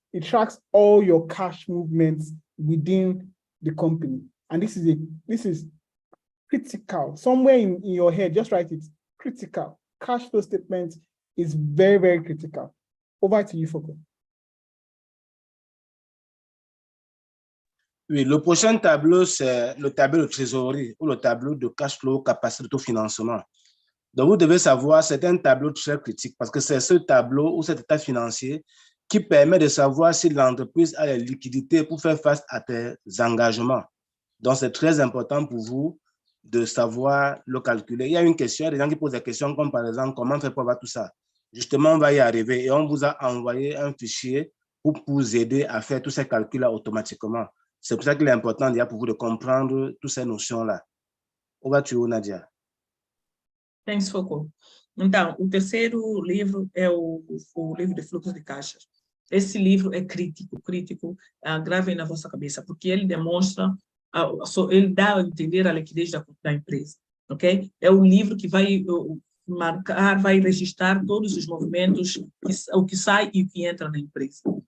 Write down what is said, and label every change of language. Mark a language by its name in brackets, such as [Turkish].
[English] It tracks all your cash movements within the company. And this is critical. Somewhere in your head, just write it, critical. Cash flow statement is very, very critical. Over to you, Foko. [French] Oui, le prochain tableau, c'est le tableau de trésorerie ou le tableau de cash flow, capacité d'autofinancement. Donc, vous devez savoir, c'est un tableau très critique parce que c'est ce tableau ou cet état financier qui permet de savoir si l'entreprise a les liquidités pour faire face à tes engagements. Donc, c'est très important pour vous de savoir le calculer. Il y a une question, il y a des gens qui posent des questions comme par exemple, comment faire pour avoir tout ça? Justement, on va y arriver et on vous a envoyé un fichier pour vous aider à faire tous ces calculs-là automatiquement. C'est pour ça qu'il est important déjà pour vous de comprendre toutes ces notions-là. [English] Over to you, Nadia. Thanks, Foucault. [Portuguese] Então, o terceiro livro é o livro de fluxo de caixas. Esse livro é crítico, gravem na vossa cabeça, porque ele demonstra, ele dá a entender a liquidez da empresa, ok? É um livro que vai marcar, vai registrar todos os movimentos, o que sai e o que entra na empresa.